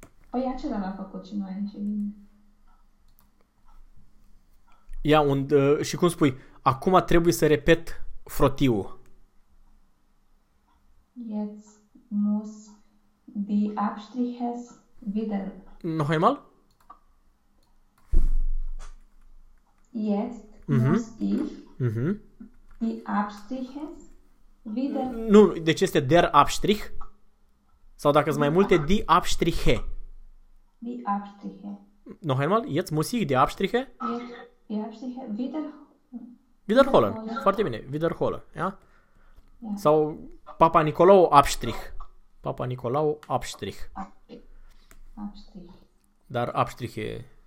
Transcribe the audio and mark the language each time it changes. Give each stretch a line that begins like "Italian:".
Romanian: Păi acela l-a făcut și noi, ce bine. Ia, și cum spui? Acum trebuie să repet frotiu.
German: Jetzt muss die Abstriche wieder. Noch einmal? Jetzt muss die Abstriche wieder.
Romanian: Nu, deci este
German: der Abstrich?
Romanian: Sau dacă sunt mai multe,
German: die Abstriche. Die Abstriche. Noch einmal, jetzt muss ich die Abstriche? Die Abstriche wiederholen. Wiederholen,
Romanian: foarte bine,
German: wiederholen, ja? Ja.
Romanian: Sau Papa Nicolau Abstrich. Papa Nicolau Abstrich.
German: Abstrich.
Romanian: Dar Abstriche.